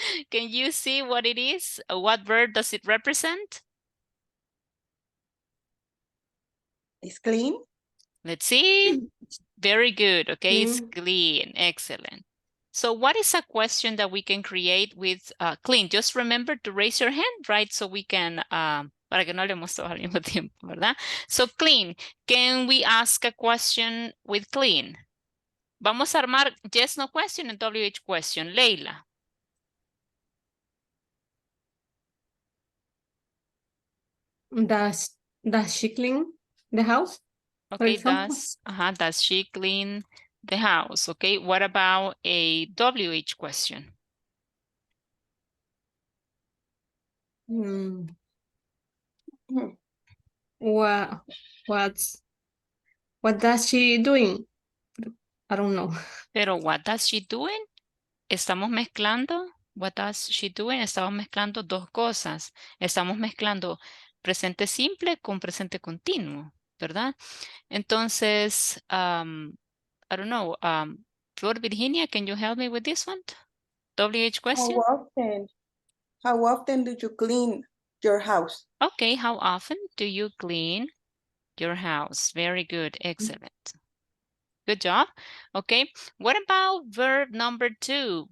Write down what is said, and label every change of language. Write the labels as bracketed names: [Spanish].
[English] Can you see what it is? What verb does it represent? It's clean. Let's see. Very good. Okay, it's Clean. clean. Excellent. So what is a question that we can create with clean? Just remember to raise your hand, right? So we can, [Spanish] para que no hablemos todos al mismo tiempo, ¿verdad? [English] So clean, can we ask a question with clean? [Spanish] Vamos a armar [English] yes, no question and WH question. Leila. Does she clean the house? For Okay, example? does she clean the house? Okay, what about a WH question? Hmm. What does she doing? I don't know. Pero what does she doing? [Spanish] Estamos mezclando, [English] what does she doing? [Spanish] Estamos mezclando dos cosas. Estamos mezclando presente simple con presente continuo, ¿verdad? [English] Entonces, I don't know, Flor Virginia, can you help me with this one? WH question? How often do you clean your house? Okay, how often do you clean your house? Very good, excellent. Good job. Okay, what about verb number 2?